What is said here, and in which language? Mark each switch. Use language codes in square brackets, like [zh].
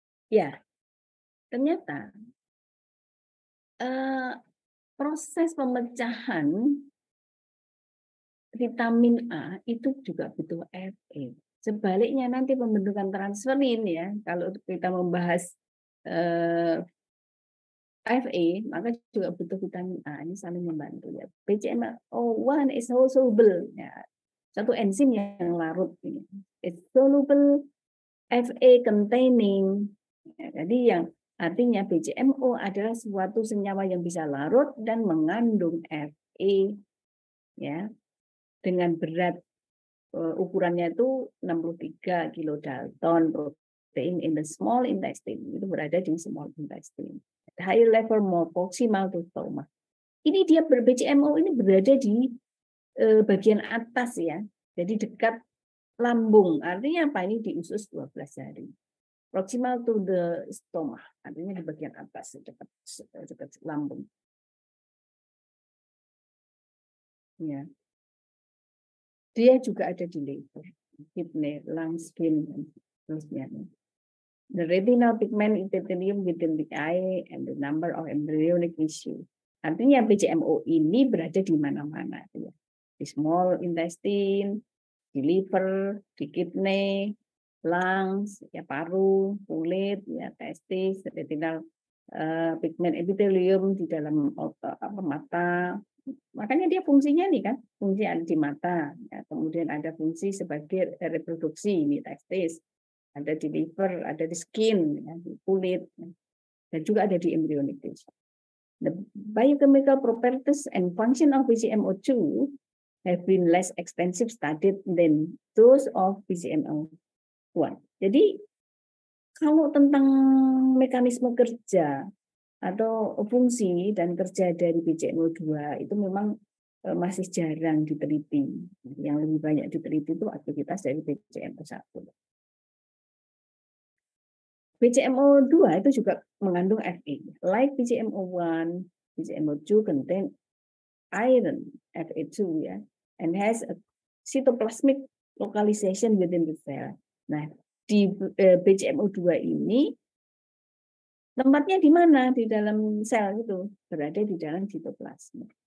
[id] Ya, ternyata proses pemecahan vitamin A itu juga butuh Fe. Sebaliknya nanti pembentukan transferin ya, kalau kita membahas Fe, maka juga butuh vitamin A. Ini saling membantu ya. [en] BCMO1 is soluble [id] ya. Satu enzim yang larut ini. [en] It's soluble Fe containing. [id] Ya, jadi yang artinya BCMO adalah suatu senyawa yang bisa larut dan mengandung Fe ya. Dengan berat ukurannya itu 63 kilodalton [en] protein in the small intestine. [id] Itu berada di [en] small intestine. Higher level more proximal to stomach. [id] Ini dia BCMO ini berada di bagian atas ya. Jadi dekat lambung. Artinya apa? Ini di usus 12 hari. [en] Proximal to the stomach. [id] Artinya di bagian atas dekat lambung. Ya. Dia juga ada di liver, kidney, lungs, skin, dan seterusnya. [en] The retinal pigment epithelium within the eye and the number of embryonic tissue. [id] Artinya BCMO ini berada di mana-mana. Ya. Di small intestine, di liver, di kidney, lungs, ya paru, kulit, ya testis, retinal pigment epithelium di dalam mata. Makanya dia fungsinya nih kan, fungsi ada di mata, ya. Kemudian ada fungsi sebagai reproduksi, ini testis, ada di liver, ada di skin, ya, di kulit, ya. Dan juga ada di embryonic tissue. [en] The biochemical properties and function of BCMO2 have been less extensive studied than those of BCMO1. [id] Jadi kalau tentang mekanisme kerja atau fungsi dan kerja dari BCMO2 itu memang masih jarang diteliti. Yang lebih banyak diteliti itu aktivitas dari BCMO1. BCMO2 itu juga mengandung Fe. [en] Like BCMO1, BCMO2 contain iron, Fe2 ya, and has a cytoplasmic localization within the cell. [id] Nah, di BCMO2 ini tempatnya di mana di dalam sel itu? Berada di dalam sitoplasma.